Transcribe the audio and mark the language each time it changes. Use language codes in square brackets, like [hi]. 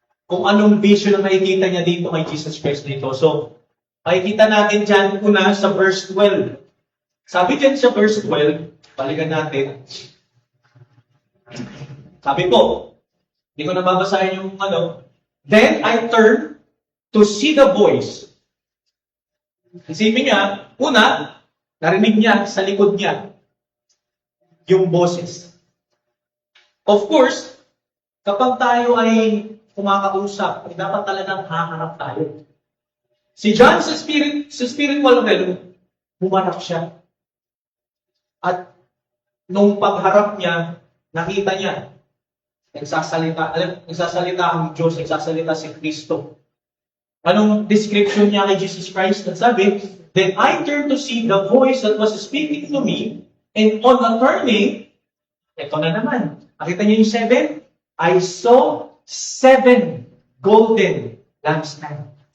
[tl] Kung anong vision na makikita niya dito kay Jesus Christ dito. So, makikita natin dyan una sa verse 12. Sabi dyan sa verse 12, balikan natin. Sabi po, hindi ko nababasahin yung [en] Then I turned to see the voice. [tl] Isipin niya, una, narinig niya sa likod niya yung boses. Of course, kapag tayo ay kumakausap, dapat talagang haharap tayo. Si John sa spiritual realm, humarap siya. At nung pagharap niya, nakita niya, nagsasalita ang Diyos, nagsasalita si Kristo. Anong description niya kay Jesus Christ? At sabi, [en] then I turned to see the voice that was speaking to me, and on a turning, [tl] ito na naman. Nakita niyo yung 7? [en] I saw 7 golden lampstands.